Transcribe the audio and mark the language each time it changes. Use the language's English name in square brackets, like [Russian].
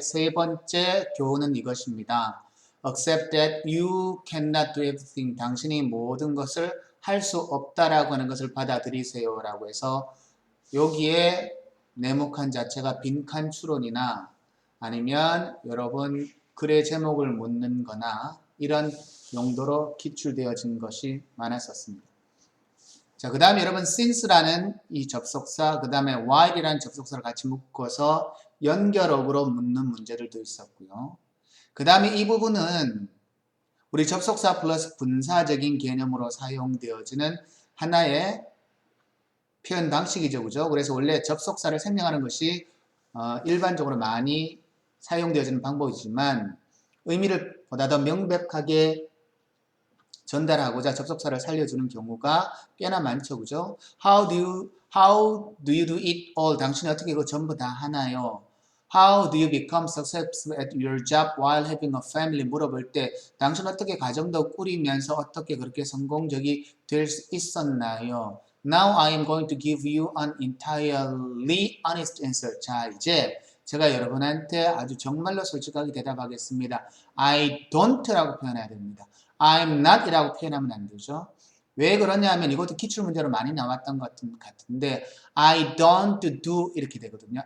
[Korean] 세 번째 교훈은 이것입니다. [English] Accept that you cannot do everything. [Korean] 당신이 모든 것을 할 수 없다라고 하는 것을 받아들이세요. 라고 해서 여기에 네모칸 자체가 빈칸 추론이나 아니면 여러분 글의 제목을 묻는 거나 이런 용도로 기출되어진 것이 많았었습니다. 자, 그 다음에 여러분 since라는 이 접속사, 그 다음에 while이라는 접속사를 같이 묶어서 연결어구로 묻는 문제들도 있었고요. 그 다음에 이 부분은 우리 접속사 플러스 분사적인 개념으로 사용되어지는 하나의 표현 방식이죠. 그죠? 그래서 원래 접속사를 생략하는 것이 일반적으로 많이 사용되어지는 방법이지만 의미를 보다 더 명백하게 전달하고자 접속사를 살려주는 경우가 꽤나 많죠. 그죠? [English] How do you do it all? [Korean] 당신이 어떻게 그거 전부 다 하나요? [English] How do you become successful at your job while having a family? [Korean] 물어볼 때 당신 어떻게 가정도 꾸리면서 어떻게 그렇게 성공적이 될 수 있었나요? [English] Now I am going to give you an entirely honest answer. [Korean] 자, 이제 제가 여러분한테 아주 정말로 솔직하게 대답하겠습니다. I don't라고 표현해야 됩니다. I'm not 이라고 표현하면 안 되죠. 왜 그러냐면 이것도 기출문제로 많이 나왔던 것 같은데 I don't do 이렇게 되거든요.